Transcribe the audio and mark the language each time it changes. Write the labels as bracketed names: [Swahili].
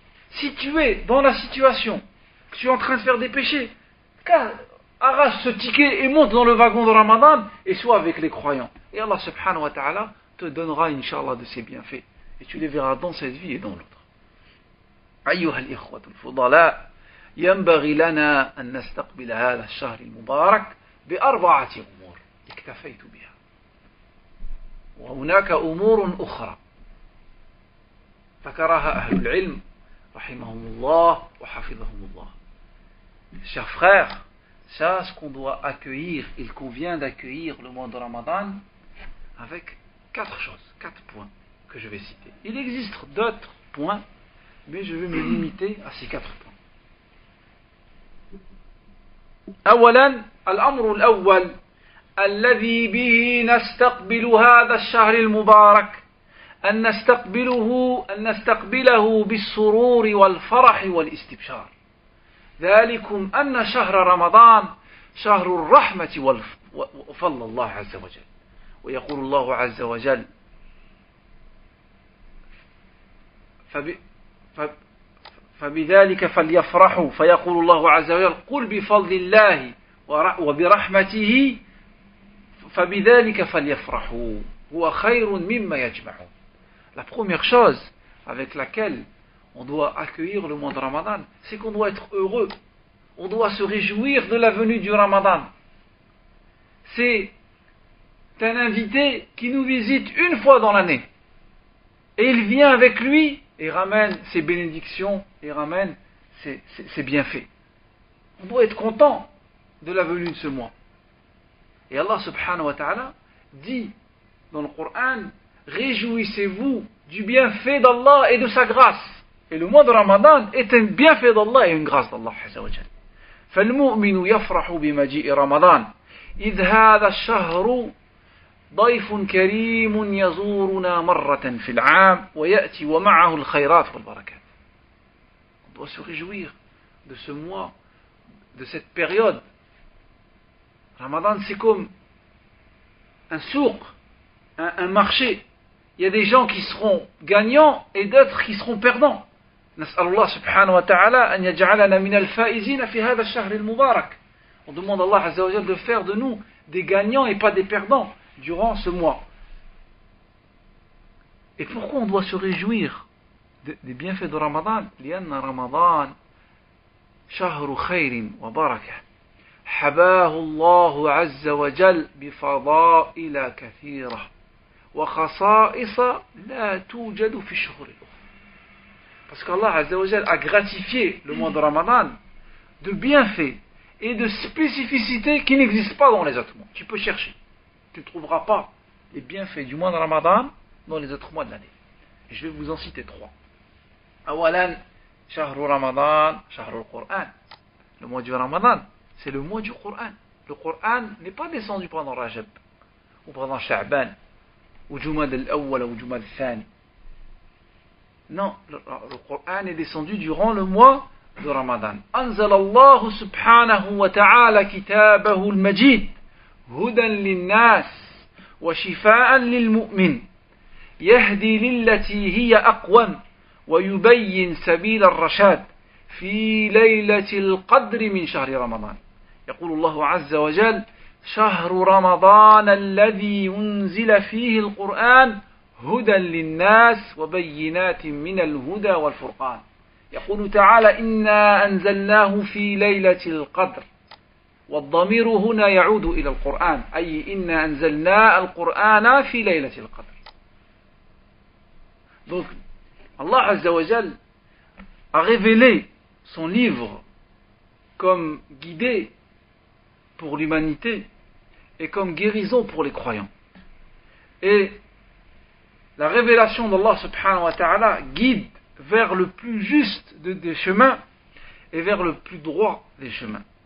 [French] Si tu es dans la situation que tu es en train de faire des péchés, arrache ce ticket et monte dans le wagon de Ramadan et sois avec les croyants. Et Allah subhanahu wa ta'ala te donnera, Inch'Allah, de ses bienfaits. Et tu les verras dans cette vie et dans l'autre. [Arabic] أيها الإخوة الفضلاء، ينبغي لنا أن نستقبل هذا الشهر المبارك بأربعة أمور اكتفيت بها، وهناك أمور أخرى ذكرها أهل العلم رحمهم الله وحفظهم الله. [French] Chers frères, sache qu'on doit accueillir, il convient d'accueillir le mois de Ramadan avec 4 choses, 4 points que je vais citer. Il existe d'autres points, mais je vais me limiter à ces 4 points. [Arabic] أولا، الأمر الأول الذي به نستقبل هذا الشهر المبارك أن نستقبله بالسرور والفرح والاستبشار. ذلكم أن شهر رمضان شهر الرحمة وفضل الله عز وجل. ويقول الله عز وجل: فبذلك فليفرحوا. فيقول الله عز وجل: قل بفضل الله وبرحمته فبذلك فليفرحوا هو خير مما يجمعون. [French] La première chose avec laquelle on doit accueillir le mois de Ramadan, c'est qu'on doit être heureux. On doit se réjouir de la venue du Ramadan. C'est un invité qui nous visite une fois dans l'année. Et il vient avec lui et ramène ses bénédictions et ramène ses bienfaits. On doit être content de la venue de ce mois. Et Allah subhanahu wa ta'ala dit dans le Coran: réjouissez-vous du bienfait d'Allah et de sa grâce. Et le mois de Ramadan est un bienfait d'Allah et une grâce d'Allah azza wa jal. [Arabic] فالمؤمن يفرح بمجيء رمضان إذ هذا الشهر ضيف كريم يزورنا مرة في العام ويأتي ومعه الخيرات والبركات. [French] On doit se réjouir de ce mois, de cette période. Ramadan, c'est comme un souk, un marché. Il y a des gens qui seront gagnants et d'autres qui seront perdants. [Arabic] نسأل الله سبحانه وتعالى أن يجعلنا من الفائزين في هذا الشهر المبارك. [French] On demande à Allah Azza wa Jal de faire de nous des gagnants et pas des perdants durant ce mois. Et pourquoi on doit se réjouir des bienfaits de Ramadan? [Arabic] لأن رمضان شهر خير وبركة حباه الله عز وجل بفضائل كثيرة وخصائص لا توجد في الشهور الأخرى. [French] Parce qu'Allah Azza wa Jal a gratifié le mois de Ramadan de bienfaits et de spécificités qui n'existent pas dans les autres mois. Tu peux chercher, tu ne trouveras pas les bienfaits du mois de Ramadan dans les autres mois de l'année. Et je vais vous en citer 3. [Arabic] Awalan, Shahru Ramadan, Shahru al-Qur'an. [French] Le mois du Ramadan, c'est le mois du Qur'an. Le Qur'an n'est pas descendu pendant Rajab, ou pendant Sha'ban, ou Jumad al-Awwal, ou Jumad al-Thani. Non, le Coran est descendu durant le mois de Ramadan. [Arabic] أنزل الله سبحانه وتعالى كتابه المجيد هدى للناس وشفاء للمؤمن يهدي للتي هي أقوم ويبين سبيل الرشاد في ليلة القدر من شهر رمضان. يقول الله عز وجل: شهر رمضان الذي أنزل فيه القرآن هدى للناس وبينات من الهدى والفرقان. يقول تعالى إنا أنزلناه في ليلة القدر والضمير هنا يعود إلى القرآن أي إنا أنزلنا القرآن في ليلة القدر. [French] Donc Allah Azza wa Jal a révélé son livre comme guidée pour l'humanité et comme guérison pour les croyants. Et la révélation d'Allah subhanahu wa ta'ala guide vers le plus juste des chemins et vers le plus droit des chemins.